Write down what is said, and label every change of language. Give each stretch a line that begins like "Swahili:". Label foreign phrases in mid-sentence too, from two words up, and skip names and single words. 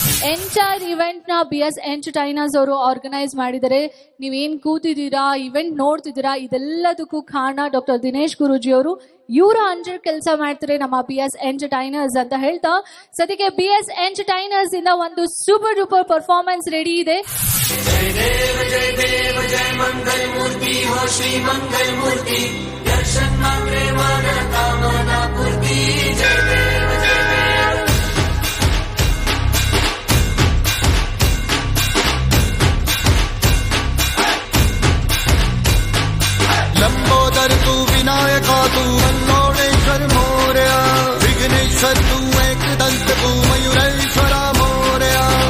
English: entire event
Kannada: ನ BS ಎಂಟರ್ಟೈನರ್ಸ್ ಅವರು ಆರ್ಗನೈಸ್ ಮಾಡಿದರೆ. ನೀವೇನ್ ಕೂತಿದ್ದೀರಾ, ಇವೆಂಟ್ ನೋಡ್ತಿದ್ದೀರಾ, ಇದೆಲ್ಲದಕ್ಕೂ ಕಾರಣ ಡಾಕ್ಟರ್ ದಿನೇಶ್ ಗುರೂಜಿ ಅವರು. ಇವರ ಅಂಡರ್ ಕೆಲಸ ಮಾಡ್ತಾರೆ ನಮ್ಮ BS ಎಂಟರ್ಟೈನರ್ಸ್ ಅಂತ ಹೇಳ್ತಾ, ಸದ್ಯಕ್ಕೆ BS ಎಂಟರ್ಟೈನರ್ಸ್ ಇಂದ ಒಂದು
English: super duper performance ready
Kannada: ಇದೆ.
Marathi: जय देव जय देव जय मंगल मूर्ति हो श्री मंगल मूर्ति, दर्शन मात्रे मानव कामना पूर्ति. जय देव जय देव. लंबोदर तू विनायका तू मल्लोणेश्वर मोरया, विघ्नेश्वर तू एकदंत तू मयूरेश्वरा मोरया.